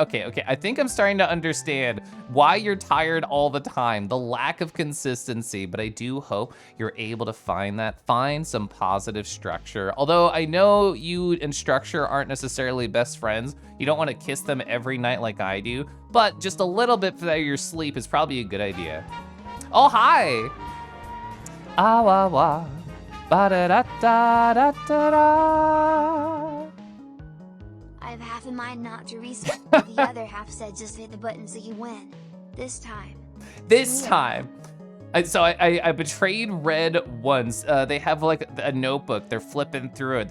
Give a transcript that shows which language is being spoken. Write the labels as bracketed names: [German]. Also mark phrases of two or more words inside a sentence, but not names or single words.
[English] Okay, I think I'm starting to understand why you're tired all the time, the lack of consistency, but I do hope you're able to find some positive structure. Although I know you and structure aren't necessarily best friends. You don't want to kiss them every night like I do, but just a little bit for your sleep is probably a good idea. Oh, hi. Ah, wah, wah. Ba da da da da da da. I have half in mind not to reset, but the other half said just hit the button so you win. This time. This time. So I betrayed Red once. They have like a notebook. They're flipping through it.